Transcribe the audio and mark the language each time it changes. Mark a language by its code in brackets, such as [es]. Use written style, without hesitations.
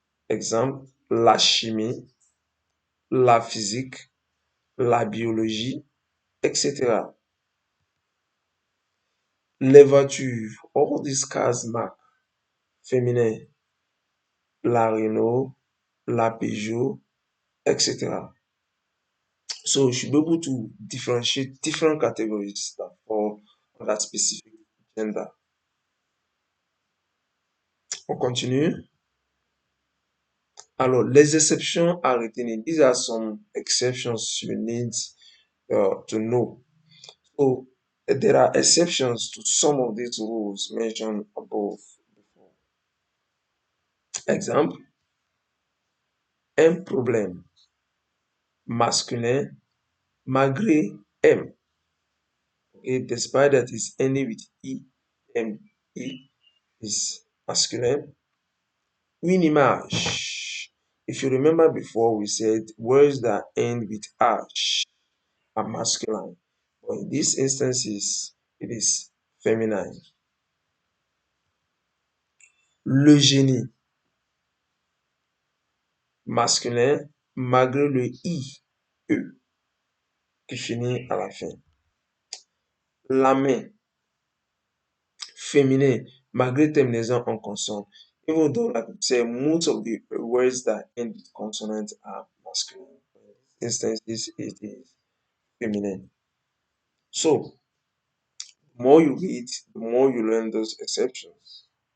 [fr] Exemple, la chimie, la physique, la biologie, etc. Les voitures, [en] all these cars [fr] marques féminin, la Renault, la Peugeot, etc. [en] So you should be able to differentiate different categories that fall on that specific gender. [fr] On continue. Alors, les exceptions à retenir. [en] These are some exceptions you need to know. So, there are exceptions to some of these rules mentioned above. [fr] Exemple, un problème masculin malgré M. [en] Okay, despite that it's ending with E, M, E is masculine. [fr] Une image. [en] If you remember before, we said words that end with ash are masculine. But in these instances, it is feminine. [fr] Le génie, masculin, malgré le I, E, qui finit à la fin. La main, féminin, malgré terminaison en consonne. [en] Even though, like I say, most of the words that end with consonant are masculine. In these instances, it is feminine. So, the more you read, the more you learn those exceptions.